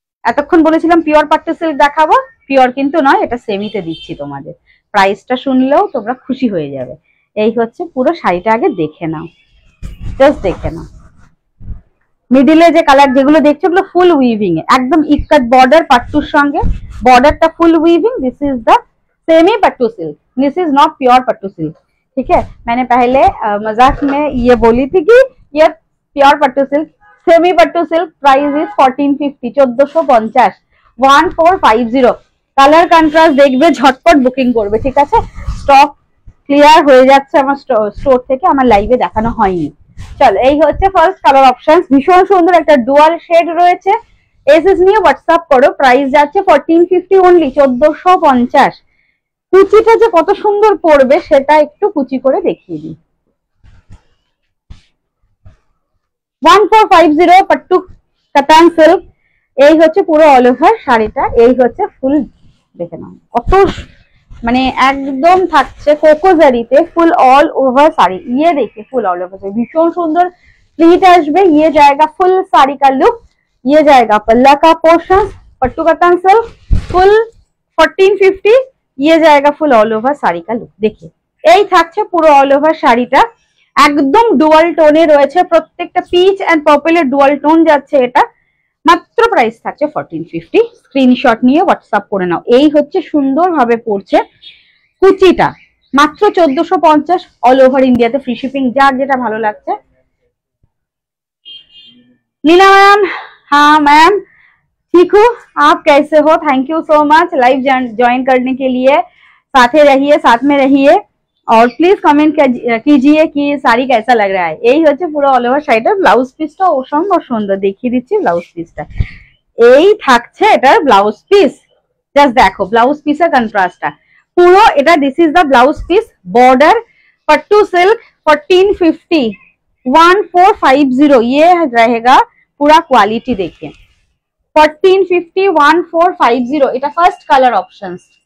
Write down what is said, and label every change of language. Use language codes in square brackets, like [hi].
[bn] এতক্ষণ বলেছিলাম pure pattu silk দেখাবো, পিওর কিন্তু নয়, এটা সেমিতে দিচ্ছি তোমাদের। প্রাইসটা শুনলেও তোমরা খুশি হয়ে যাবে। এই হচ্ছে পুরো শাড়িটা, আগে দেখে নাও, জাস্ট দেখে নাও। মিডিলে যে কালার যেগুলো দেখছো ওগুলো ফুল উইভিং এ, একদম ইকাত বর্ডার পাট্টুর সঙ্গে, বর্ডারটা ফুল weaving. [en] this is the semi pattu silk, this is not pure pattu silk, [hi] ठीक है? मैंने पहले मजाक में ये बोली थी कि ये pure pattu silk. Semi pattu silk price is 1450, 1450, 1450। [bn] Colour contrast দেখবে, ঝটপট বুকিং করবে, ঠিক আছে? স্টক ক্লিয়ার হয়ে যাচ্ছে আমার স্টোর থেকে, আমার লাইভে দেখানো হয়নি। চল এই হচ্ছে ফার্স্ট কালার অপশন, ভীষণ সুন্দর একটা ডুয়াল শেড রয়েছে। এসএস নিয়ে হোয়াটসঅ্যাপ করো। প্রাইস যাচ্ছে 1450 অনলি, 1450। কুচিটা যে কত সুন্দর পড়বে সেটা একটু কুচি করে দেখিয়ে দিই। 1450 পাট্টু কাতান সিল্ক। এই হচ্ছে পুরো অল ওভার শাড়িটা, এই হচ্ছে ফুল, দেখে নাও কত মানে একদম থাকছে কোকোজারিতে ফুল অল ওভার শাড়ি। [hi] ये देखिए फुल ऑल ओवर भीषण सुंदर प्लीट আসবে। ये जाएगा फुल साड़ी का लुक, ये जाएगा पल्ला का पोर्शन, पट्टू कतान सिल्क फुल 1450। ये जाएगा फुल ऑल ओवर শাড়ি का लुक। [bn] देखिए এই থাকছে পুরো অল ওভার শাড়িটা, একদম ডুয়াল টোনে রয়েছে, প্রত্যেকটা পিচ এন্ড পার্পলের ডুয়াল টোন যাচ্ছে। এটা মাত্র প্রাইস থাকছে 1450। স্ক্রিনশট নিয়ে হোয়াটসঅ্যাপ করে নাও। এই হচ্ছে সুন্দরভাবে পড়ছে কুচিটা, মাত্র 1450 অল ওভার ইন্ডিয়াতে, ফ্রি শিপিং। যার যেটা ভালো লাগছে। [hi] नीना मैम, हाँ मैम ठीक हूँ, आप कैसे हो? Thank you so much live join करने के लिए। साथ रहिए, साथ में रहिए। और प्लीज कमेंट कीजिए कि साड़ी कैसा लग रहा है। [bn] এই হচ্ছে পুরো অল ওভার শাড়িটার ব্লাউজ পিসটা অসম্ভব সুন্দর, দেখিয়ে দিচ্ছি ব্লাউজ পিসটা। এই থাকছে এটার ব্লাউজ পিস, জাস্ট দেখো ব্লাউজ পিসের কন্ট্রাস্টটা পুরো এটা। [en] this is the blouse piece, [hi] border pattu silk 1450 1450 ये रहेगा पूरा क्वालिटी देखिए 1450 1450 [bn] এটা ফার্স্ট কালার অপশনস।